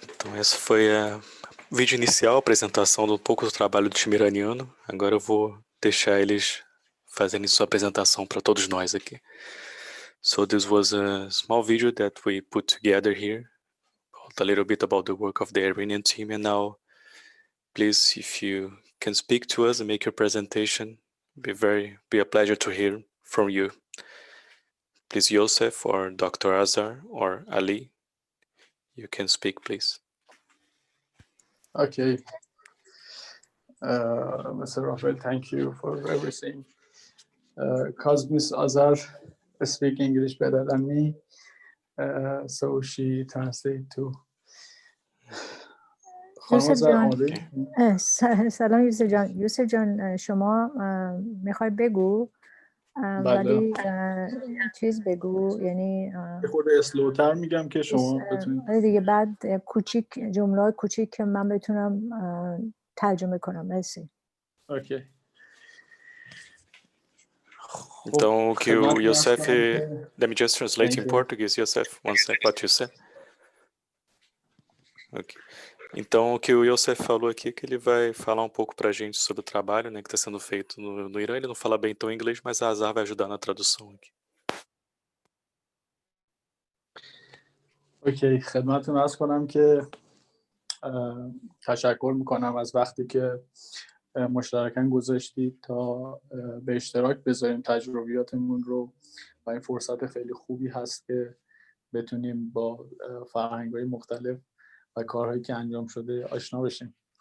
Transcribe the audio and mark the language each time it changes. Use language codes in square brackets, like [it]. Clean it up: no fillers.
[pt] Então essa foi a vídeo inicial, a apresentação de um pouco do trabalho do time iraniano. Agora eu vou deixar eles fazerem sua apresentação para todos nós aqui. [en] So this was a small video that we put together here, a little bit about the work of the Iranian team. And now, please, if you can speak to us and make your presentation, be a pleasure to hear from you. Please, Yosef or Dr. Azar or Ali, you can speak, please. Okay. Mr. Rafael, thank you for everything. Because Ms. Azar speaks English better than me, so she translates to. [fa] یوسف جان سلام یوسف جان. یوسف جان شما میخوای بگو ولی چیز بگو، یعنی خود اسلوتر میگم که شما بتونید دیگه، بعد کوچیک جمله کوچیک که من بتونم ترجمه کنم. مرسی. [en] Okay. [pt] Então, que o Yosef, [en] let me just translate in Portuguese, Yosef, one sec, what you said. Okay. [pt] Então, o que o Yosef falou aqui é que ele vai falar um pouco pra gente sobre o trabalho, né, que está sendo feito no Irã. Ele não fala bem tão inglês, mas a Azar vai ajudar na tradução aqui. [fa] اوکی، خدمتتون عرض کنم که تشکر میکنم از وقتی که مشترکاً گذاشتید تا به اشتراک بذاریم تجربیاتمون رو و این فرصت خیلی خوبی هست که بتونیم با فرهنگ‌های مختلف و کارهایی که انجام شده آشنا بشیم.